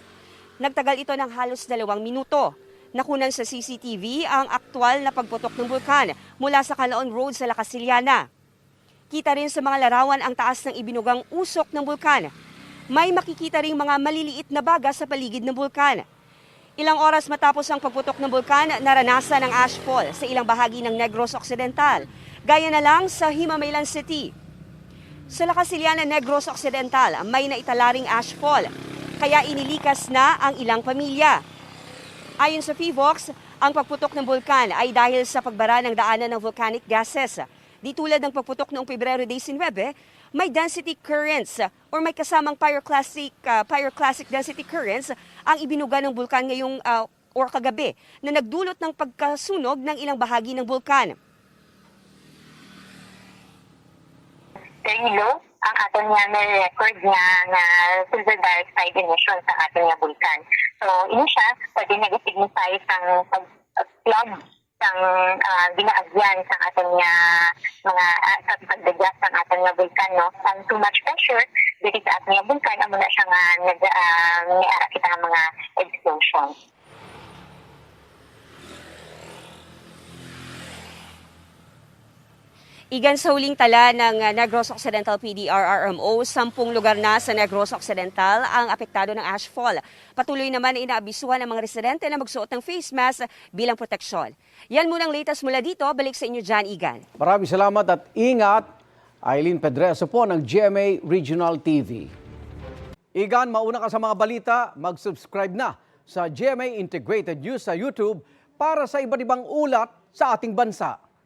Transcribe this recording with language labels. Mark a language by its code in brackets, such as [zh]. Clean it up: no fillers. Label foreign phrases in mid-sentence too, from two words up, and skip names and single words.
[tl] Nagtagal ito ng halos 2 minuto. Nakunan sa CCTV ang aktwal na pagputok ng bulkan mula sa Kanlaon Road sa La Castellana. Kita rin sa mga larawan ang taas ng ibinugang usok ng bulkan. May makikita ring mga maliliit na baga sa paligid ng bulkan. Ilang oras matapos ang pagputok ng bulkan, naranasan ang ashfall sa ilang bahagi ng Negros Occidental, gaya na lang sa Himamaylan City. Sa La Castellana, Negros Occidental, may naitalaring ashfall, kaya inilikas na ang ilang pamilya. Ayon sa PHIVOLCS, ang pagputok ng bulkan ay dahil sa pagbara ng daanan ng [en] volcanic gases. [tl] Di tulad ng pagputok noong Pebrero 19, may [en] density currents [tl] or may kasamang [en] pyroclastic density currents [tl] ang ibinuga ng bulkan ngayong or kagabi na nagdulot ng pagkasunog ng ilang bahagi ng bulkan. [hil] Very low ang aton nga may record nga [en] silver dioxide emission [hil] sa aton nga bulkan. So, ini siya, pwede nag-signify sang pag-plug sang ginaagyan sa aton nga mga sa pagdagas ng aton nga bulkan, no? Ang [en] too much pressure [hil] dito sa aton nga bulkan, amo na siya nga nag-ara kita nga mga explosion. [tl] Igan, sa huling tala ng Negros Occidental PDRRMO, 10 lugar na sa Negros Occidental ang apektado ng ashfall. Patuloy naman na inaabisuhan ng mga residente na magsuot ng face mask bilang proteksyon. Yan muna ang latest mula dito. Balik sa inyo dyan, Igan. Maraming salamat at ingat. Eileen Pedreso po ng GMA Regional TV. Igan, mauna ka sa mga balita, mag-subscribe na sa GMA Integrated News sa YouTube para sa iba't ibang ulat sa ating bansa.